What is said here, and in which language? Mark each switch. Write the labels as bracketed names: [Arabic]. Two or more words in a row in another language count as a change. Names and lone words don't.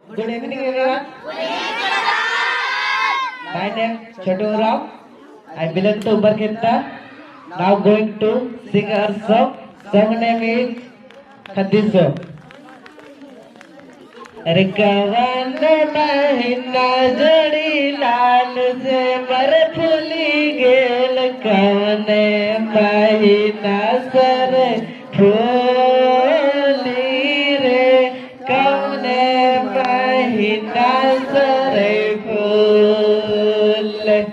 [English] Good evening, everyone. My name is Chotu Ram. I belong to Barkenta. Now going to sing our song. Song name is Khadiso. [Bhojpuri] अरे कवन महीना जड़ी लाल से बरफुली गेल कवन महीना सर फूली रे कवन महीना सर फूल